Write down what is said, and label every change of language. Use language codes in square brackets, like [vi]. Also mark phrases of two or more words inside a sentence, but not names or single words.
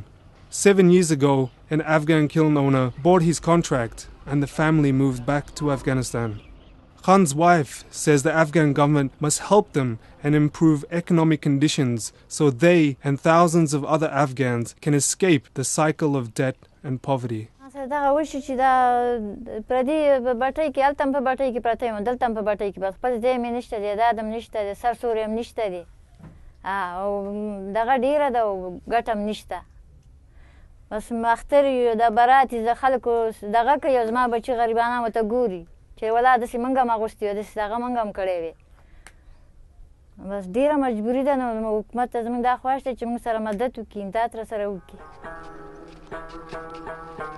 [en] 7 years ago, an Afghan kiln owner bought his contract and the family moved back to Afghanistan. Khan's wife says the Afghan government must help them and improve economic conditions so they and thousands of other Afghans can escape the cycle of debt and poverty. [ps] دغه وشي چې دا پردي بټۍ کې هلته هم په بټۍ کې پرته یم دلته هم په بټۍ کې بس خپل ځای مې نشته دی داد هم نشته دی سر سوری هم نشته دی او دغه ډېره ده او ګټه هم نشته بس اختر یو د برات زه خلکو دغه کوي او زما بچي غریبانه ورته ګوري چې ولا داسې موږ هم اغوستي وو داسې دغه موږ هم کړی وې بس ډېره مجبوري ده نو حکومت ته زموږ دا خواهش دی چې موږ سره مدد وکړي امداد راسره وکړي